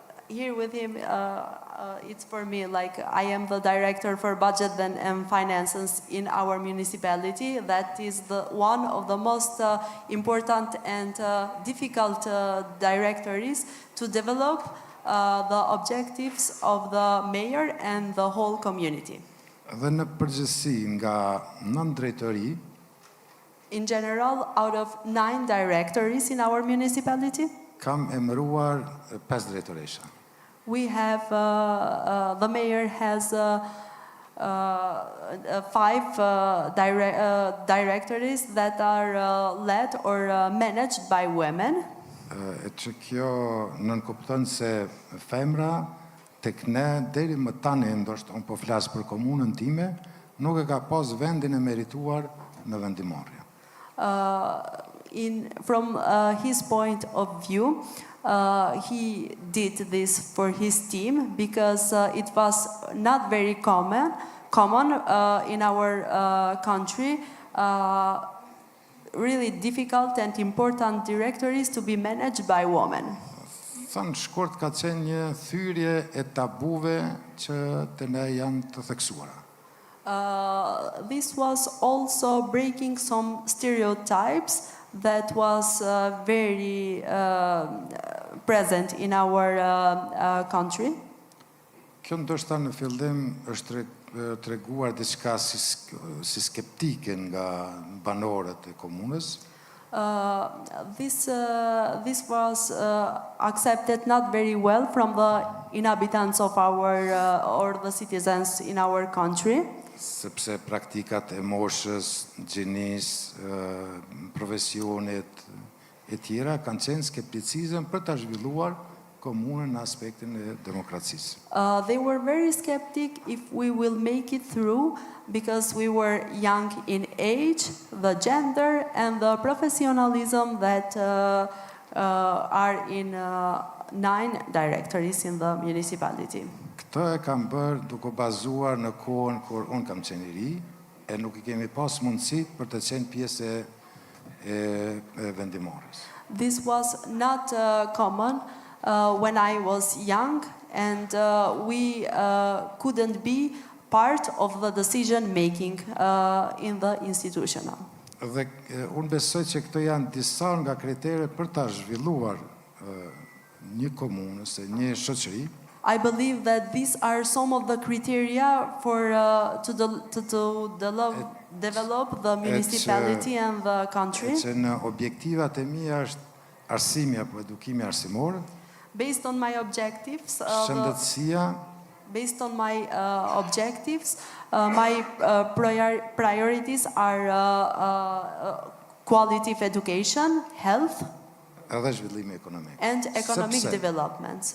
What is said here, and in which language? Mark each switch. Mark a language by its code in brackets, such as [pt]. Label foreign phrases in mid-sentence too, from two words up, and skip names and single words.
[en] here with him, it's for me, like I am the director for budget and finances in our municipality. That is one of the most important and difficult directories to develop the objectives of the mayor and the whole community. [sq] Dhe në përgjithësi nga 9 drejtori, [en] In general, out of 9 directories in our municipality, [sq] kam emëruar 5 drejtoresha. [en] we have, the mayor has 5 directories that are led or managed by women. [sq] E që kjo nënkupton se femra tek ne deri më tani, ndoshta unë po flas për komunën time, nuk e ka pas vendin e merituar në vendimmarrje. [en] From his point of view, he did this for his team because it was not very common in our country. Really difficult and important directories to be managed by women. [sq] Thanë shkurt ka qenë një thyrje e tabuve që të ne janë të theksuara. [en] This was also breaking some stereotypes that was very present in our country. [sq] Kjo ndoshta në fillim është treguar diçka si skeptike nga banorët e komunës. [en] This was accepted not very well from the inhabitants of our or the citizens in our country. [sq] Sepse praktikat e moshës, gjinisë, profesionit e tjera kanë qenë skepticizëm për ta zhvilluar komunën në aspektin e demokracisë. [en] They were very skeptic if we will make it through because we were young in age, the gender and the professionalism that are in 9 directories in the municipality. [sq] Këtë e kam bërë duke bazuar në kohën kur unë kam qenë i ri e nuk I kemi pas mundësit për të qenë pjesë e vendimmarrjes. [en] This was not common when I was young and we couldn't be part of the decision making in the institutional. [sq] Dhe unë besoj që këto janë disa nga kriteret për ta zhvilluar një komunë ose një shoqëri. [en] I believe that these are some of the criteria for to develop the municipality and the country. [sq] Që në objektivat e mia është arsimi apo edukimi arsimor. [en] Based on my objectives, [sq] Shëndetësia. [en] Based on my objectives, my priorities are quality of education, health, [sq] Edhe zhvillimi ekonomik. [en] and economic development.